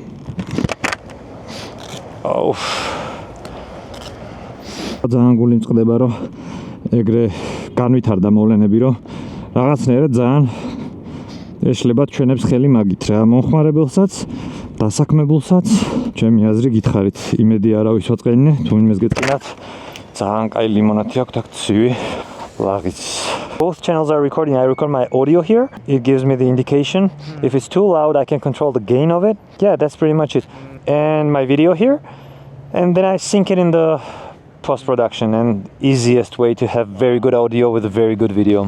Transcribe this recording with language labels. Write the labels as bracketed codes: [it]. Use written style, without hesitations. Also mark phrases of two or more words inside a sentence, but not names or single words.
[ka] ძალიან გული მწყდება რომ ეგრე განვითარდა მოვლენები რომ რაღაცნაირად ძალიან ეშლებათ ჩვენებს ხელი მაგით რა, მომხმარებელსაც, დასაქმებულსაც. ჩემი აზრი გითხარით, იმედი არავის ვაწყენინე, თუ იმეს გეტყინათ, ძალიან კაი ლიმონათი აქვს აქ ცივი ლაღიც. [en] Both channels are recording. I record my audio here. It gives me the indication. If it's too loud, I can control the gain of it. Yeah, that's pretty much it. And my video here. And then I sync it in the post-production, and easiest way to have very good audio with a very good video.